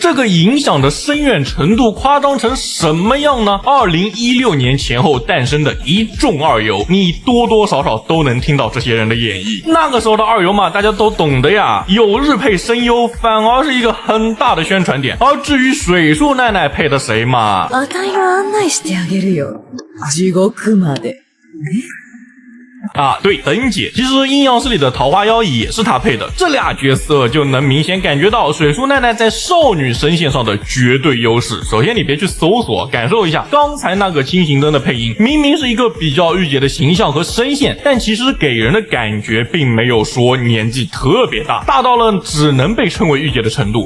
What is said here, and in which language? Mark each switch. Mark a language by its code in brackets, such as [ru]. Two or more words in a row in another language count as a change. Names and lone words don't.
[zh] 这个影响的深远程度夸张成什么样呢？2016年前后诞生的一众二游，你多多少少都能听到这些人的演绎。那个时候的二游嘛，大家都懂的呀，有日配声优反而是一个很大的宣传点。而至于水树奈奈配的谁嘛， [ja] あたいが案内してあげるよ。地獄まで。 [zh] 对，等姐，其实阴阳师里的桃花妖也是她配的，这俩角色就能明显感觉到水树奈奈在少女声线上的绝对优势。首先你别去搜索，感受一下刚才那个轻型灯的配音，明明是一个比较御姐的形象和声线，但其实给人的感觉并没有说年纪特别大，大到了只能被称为御姐的程度。